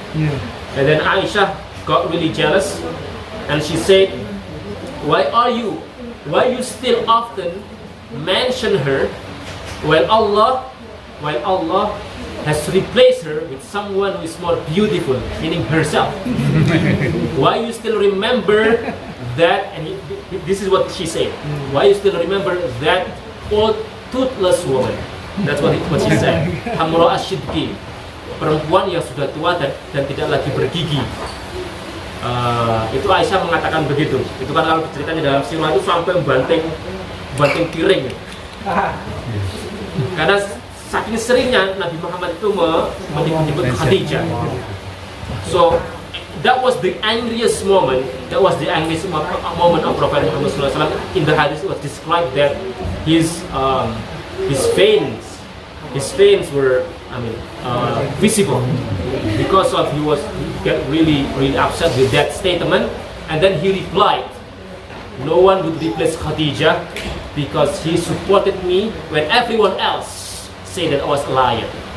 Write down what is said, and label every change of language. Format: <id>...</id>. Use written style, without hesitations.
<en>And then Aisha got really jealous, and she said, why you still often mention her while Allah has replaced her with someone who is more beautiful, meaning herself. Why you still remember that? And this is what she said. Why you still remember that old toothless woman? That's what she said.</en> <ar>Hamra asyidki,</ar> <id>perempuan yang sudah tua dan tidak lagi bergigi. Itu Aisyah mengatakan begitu. Itu kan kalau ceritanya dalam sirah itu sampai banting piring. Karena saking seringnya Nabi Muhammad itu menyebut Khadijah.</id> <en>So that was the angriest moment. That was the angriest moment of Prophet Muhammad SAW. In the hadith it was described that his veins were visible because he got really upset with that statement, and then he replied, no one would replace Khadijah because he supported me when everyone else said that I was a liar.</en>